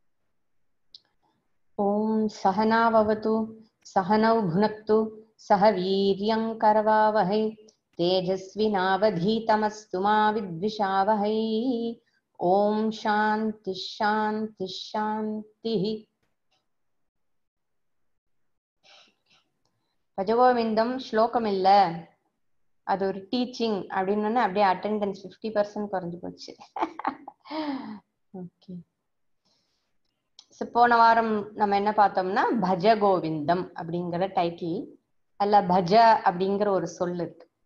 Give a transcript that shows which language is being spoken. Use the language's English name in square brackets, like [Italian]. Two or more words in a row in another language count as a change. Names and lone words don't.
[Sanskrit] ओम सहनाववतु सहनौ भुनक्तु सह वीर्यं करवावहै तेजस्विनावधीतमस्तु मा विद्विषावहै। ओम शांति शांति शांति। [Tamil] பஜகோவிந்தம் ஸ்லோகம் இல்ல, அது ஒரு டீச்சிங் அப்படின்னு அப்படியே அட்டெண்டன்ஸ் 50% குறைஞ்சு போச்சு. ஓகே, போன வாரம் நம்ம என்ன பார்த்தோம்னா பஜ கோவிந்தம் அப்படிங்கிற டைட்டில் அல்ல, பஜ அப்படிங்கிற ஒரு சொல் இருக்கு.